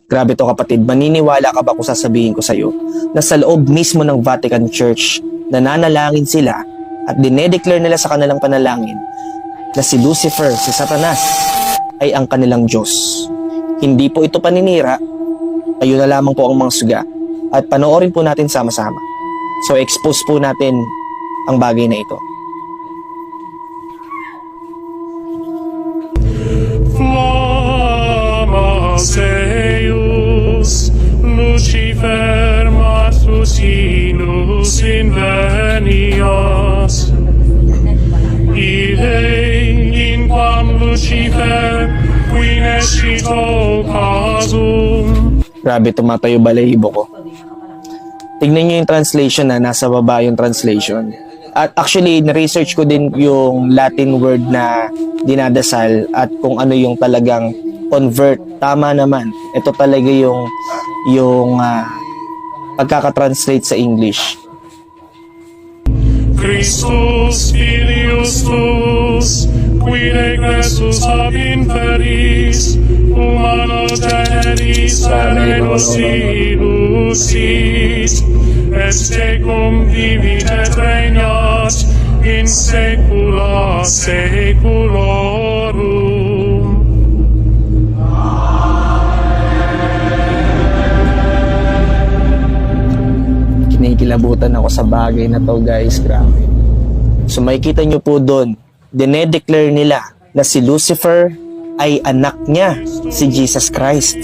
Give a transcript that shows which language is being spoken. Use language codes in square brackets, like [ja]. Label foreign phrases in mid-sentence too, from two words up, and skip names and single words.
[tl] Grabe to kapatid, maniniwala ka ba kung sasabihin ko sa'yo na sa loob mismo ng Vatican Church, nananalangin sila at dinedeclare nila sa kanilang panalangin na si Lucifer, si Satanas, ay ang kanilang Diyos. Hindi po ito paninira, ayun na lamang po ang mga suga. At panoorin po natin sama-sama. So expose po natin ang bagay na ito. [la] Flammas eius, Lucifer matutinus invenias. Idei in quam Lucifer, qui nescito casum. [tl] Grabe, tumatayo balahibo ko. Tignan nyo yung translation na nasa baba yung translation. At actually, na-research ko din yung [en] Latin word [tl] na dinadasal at kung ano yung talagang convert. Tama naman. Ito talaga yung pagkakatranslate sa English. [la] Christus filius tuus, qui regressus ab inferis, humanos generis terrenos ilusis, est tecum vivit et regnat in saecula saeculorum. [tl] Kinikilabutan ako sa bagay na to, guys. Grabe. So makikita nyo po doon, dinedeclare nila na si Lucifer ay anak niya, si Jesus Christ.